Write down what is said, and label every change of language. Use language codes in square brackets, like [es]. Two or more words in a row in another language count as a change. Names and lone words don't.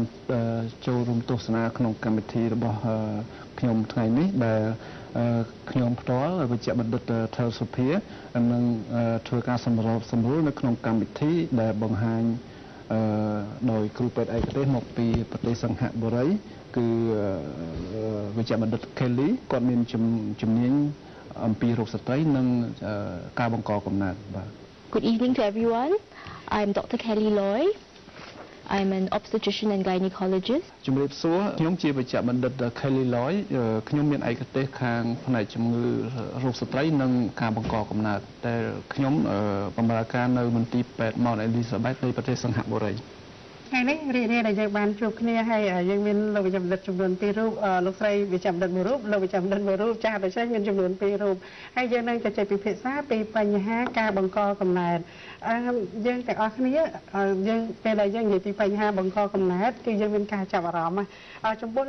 [km] ចូលរួមទស្សនាក្នុងកម្មវិធីរបស់ខ្ញុំថ្ងៃនេះដែលខ្ញុំផ្ទាល់វិជ្ជបណ្ឌិតថលសុភានឹងធ្វើការសម្របសម្រួលនៅក្នុងកម្មវិធីដែលបង្ហាញដោយគ្រូពេទ្យឯកទេសមកពីប្រទេសសិង្ហបុរីគឺវិជ្ជបណ្ឌិត Kelly គាត់មានជំនាញអំពីរោគស្ត្រីនិងការបង្កកំណើតបាទ [en] Good evening to everyone. I'm Dr. Kelly Loy. I'm an obstetrician and gynecologist. [km] ជំរាបសួរខ្ញុំជាវិជ្ជបណ្ឌិត Kelly Loy ខ្ញុំមានឯកទេសខាងផ្នែកជំងឺរោគស្ត្រីនិងការបង្កកំណើតតែខ្ញុំបម្រើការនៅមន្ទីរពេទ្យ Mount Elizabeth នៃប្រទេសសិង្ហបុរី ថ្ងៃនេះរីករាយដែលយើងបានជួបគ្នាហើយយើងមានលោកវិជ្ជបណ្ឌិតចំនួន2រូបលោកស្រីវិជ្ជបណ្ឌិត1រូបលោកវិជ្ជបណ្ឌិត1រូបចាស់ដូច្នេះមានចំនួន2រូបហើយយើងនឹងជជែកពិភាក្សាពីបញ្ហាការបង្កកំណើតយើងទាំងអស់គ្នាយើងពេលដែលយើងនិយាយពីបញ្ហាបង្កកំណើតគឺយើងមានការចាប់អារម្មណ៍ចំពោះ